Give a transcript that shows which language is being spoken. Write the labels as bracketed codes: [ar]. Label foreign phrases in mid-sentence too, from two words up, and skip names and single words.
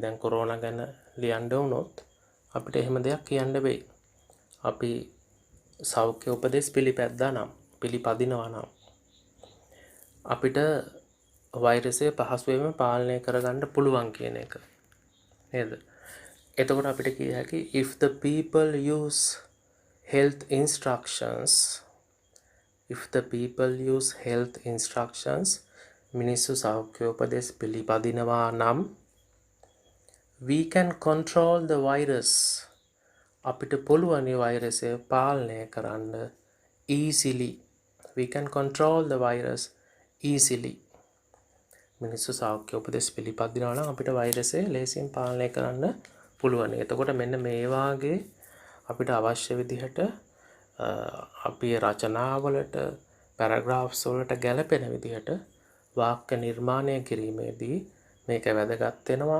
[si] දැන් කොරෝනා ගැන ලියන්න වුණොත් අපිට එහෙම දෙයක් කියන්න වෙයි. අපි සෞඛ්‍ය උපදෙස් පිළිපැද්දා නම් පිළිපදිනවා නම් අපිට වෛරසය පහසුවෙන්ම පාලනය කරගන්න පුළුවන් කියන එක. නේද? එතකොට අපිට කිය හැකි [en] if the people use health instructions, if the people use health instructions, [si] මිනිස්සු සෞඛ්‍ය උපදෙස් පිළිපදිනවා නම් [en] we can control the virus, [si] අපිට පුළුවන් වෛරසය පාලනය කරන්න easily. [en] we can control the virus easily. [si] මිනිස්සු සෞඛ්‍ය උපදෙස් පිළිපදිනවා නම් අපිට වෛරසය ලේසියෙන් පාලනය කරන්න පුළුවන්. එතකොට මෙන්න මේ වාගේ අපිට අවශ්‍ය විදිහට අපි රචනාවලට පැරග්‍රාෆ්ස් වලට ගැලපෙන විදිහට වාක්‍ය නිර්මාණය කිරීමේදී මේක වැදගත් වෙනවා.